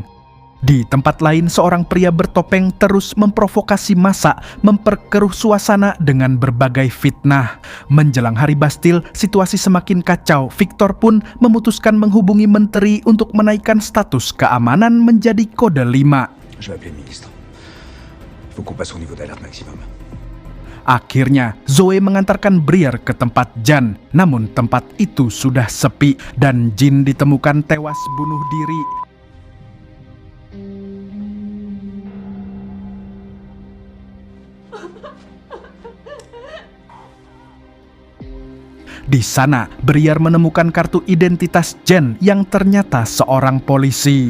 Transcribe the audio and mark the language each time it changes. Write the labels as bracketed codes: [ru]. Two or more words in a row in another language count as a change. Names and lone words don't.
[id] Di tempat lain, seorang pria bertopeng terus memprovokasi massa, memperkeruh suasana dengan berbagai fitnah. Menjelang hari Bastil, situasi semakin kacau. Victor pun memutuskan menghubungi menteri untuk menaikkan status keamanan menjadi kode 5. [fr] Je vais appeler le ministre. Il faut qu'on passe au niveau d'alerte maximum. [id] Akhirnya, Zoe mengantarkan Briar ke tempat Jan. Namun tempat itu sudah sepi dan Jin ditemukan tewas bunuh diri. Di sana, Briar menemukan kartu identitas Jen yang ternyata seorang polisi.